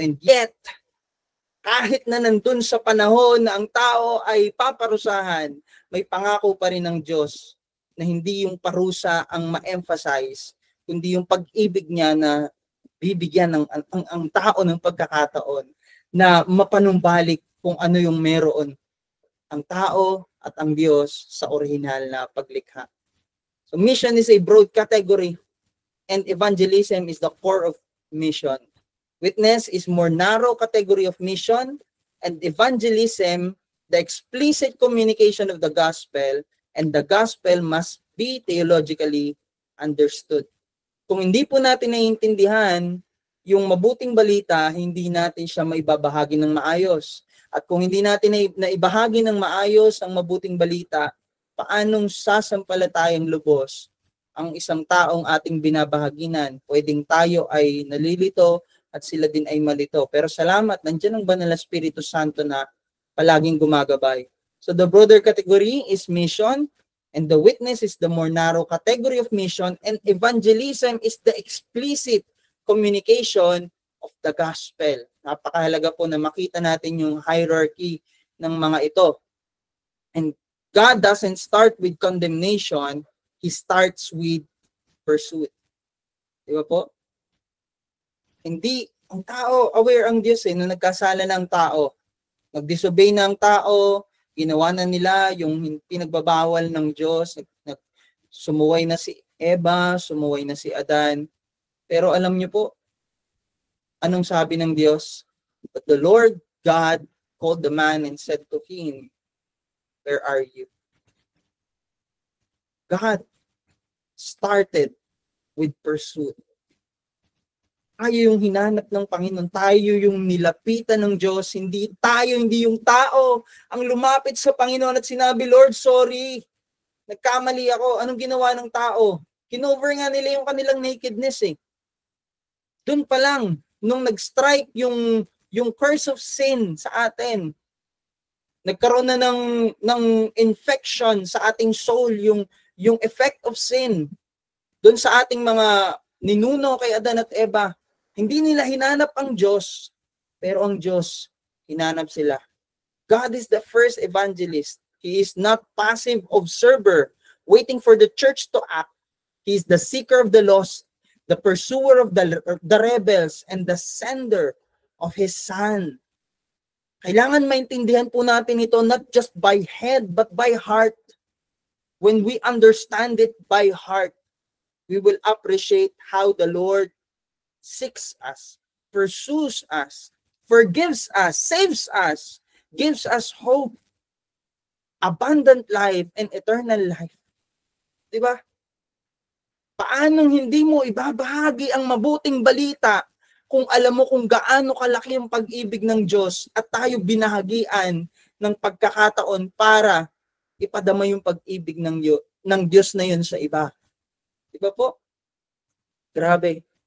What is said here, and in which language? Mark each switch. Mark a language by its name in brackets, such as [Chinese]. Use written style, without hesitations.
[English] And yet, [Filipino] kahit na nandun sa panahon na ang tao ay paparusahan, may pangako pa rin ng Diyos na hindi yung parusa ang ma-emphasize, kundi yung pag-ibig niya na bibigyan ang tao ng pagkakataon na mapanumbalik kung ano yung meron ang tao at ang Diyos sa orihinal na paglikha. [English] So mission is a broad category and evangelism is the core of mission. Witness is more narrow category of mission, and evangelism, the explicit communication of the gospel, and the gospel must be theologically understood. [Filipino] Kung hindi po natin naiintindihan yung mabuting balita, hindi natin siya maibabahagi ng maayos. At kung hindi natin naibahagi ng maayos ang mabuting balita, paanong sasampalatayang lubos ang isang taong ating binabahaginan? Pwedeng tayo ay nalilito at sila din ay malito. Pero salamat, nandiyan ang Banal na Espiritu Santo na palaging gumagabay. [English] So the broader category is mission, and the witness is the more narrow category of mission, and evangelism is the explicit communication of the gospel. [Filipino] Napakahalaga po na makita natin yung hierarchy ng mga ito. [English] And God doesn't start with condemnation, He starts with pursuit. [Filipino] Di ba po? Hindi, ang tao, aware ang Diyos nung nagkasala na ang tao. Nag-disobey na ang tao, ginawa na nila yung pinagbabawal ng Diyos, sumuway na si Eva, sumuway na si Adan. Pero alam niyo po, anong sabi ng Diyos? [English] But the Lord God called the man and said to him, where are you? God started with pursuit. [Filipino] Tayo yung hinanap ng Panginoon. Tayo yung nilapitan ng Diyos. Hindi yung tao ang lumapit sa Panginoon at sinabi, Lord, sorry. Nagkamali ako. Anong ginawa ng tao? Kinover nga nila yung kanilang nakedness eh. Doon pa lang, nung nag-strike yung curse of sin sa atin, nagkaroon na ng infection sa ating soul, yung effect of sin. Doon sa ating mga ninuno kay Adan at Eva, hindi nila hinanap ang Diyos, pero ang Diyos, hinanap sila. [English] God is the first evangelist. He is not passive observer, waiting for the church to act. He is the seeker of the lost, the pursuer of the rebels, and the sender of His Son. [Filipino] Kailangan maintindihan po natin ito [English] not just by head, but by heart. When we understand it by heart, we will appreciate how the Lord seeks us, pursues us, forgives us, saves us, gives us hope, abundant life, and eternal life. [Filipino] Diba? Paanong hindi mo ibabahagi ang mabuting balita kung alam mo kung gaano kalaki ang pag-ibig ng Diyos at tayo binahagian ng pagkakataon para ipadama yung pag-ibig ng Diyos na yun sa iba. Diba po? Grabe.